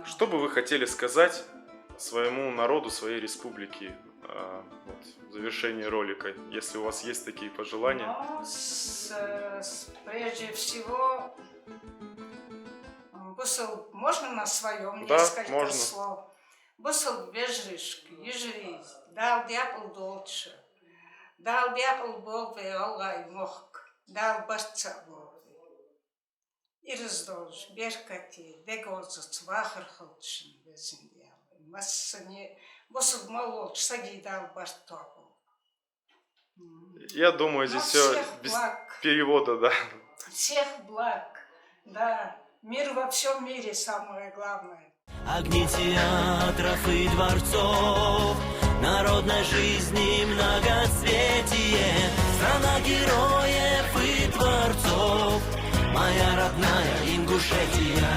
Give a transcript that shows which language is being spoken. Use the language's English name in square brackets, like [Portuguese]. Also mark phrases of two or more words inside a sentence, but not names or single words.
[Russian] что бы вы хотели сказать своему народу, своей республике в завершении ролика, если у вас есть такие пожелания? Ну, прежде всего, можно на своем несколько можно. слов? [Ingush] Бусел бежришки, ежри, дал дяпл долче, дал дяпл болве алгай мохк, дал басца болве. И раздолж, беркати, дегозац, вахархолчен, безиндиал. Массане, бусел молодж, саги дал бастопу. [Russian] Я думаю, здесь все без перевода, да. Всех благ, да. Мир во всем мире самое главное. Огни театров и дворцов, народной жизни многоцветие, страна героев и творцов, моя родная Ингушетия.